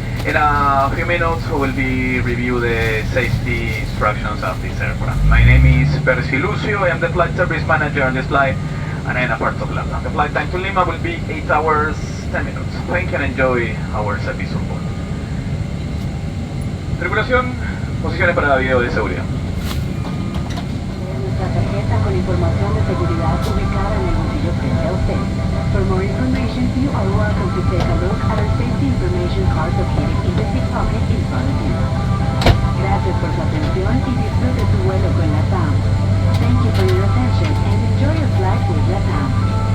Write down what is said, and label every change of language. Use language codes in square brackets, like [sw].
[en] In a few minutes we will be review the safety instructions of this aircraft. My name is Percy Lucio, I am the flight service manager on this flight, and I am a part of Lima. The flight time to Lima will be 8 hours 10 minutes. Thank you and enjoy our service on board. [es] Tripulación, posiciones para video de seguridad. Nuestra tarjeta con información de seguridad ubicada en el bolsillo frente a usted. [en] For more information, you are welcome to take a look at our safety information card located in the seat pocket in front of you. [es] Gracias por su atención y disfrute su vuelo con LATAM. [en] Thank you for your attention and enjoy your flight with LATAM.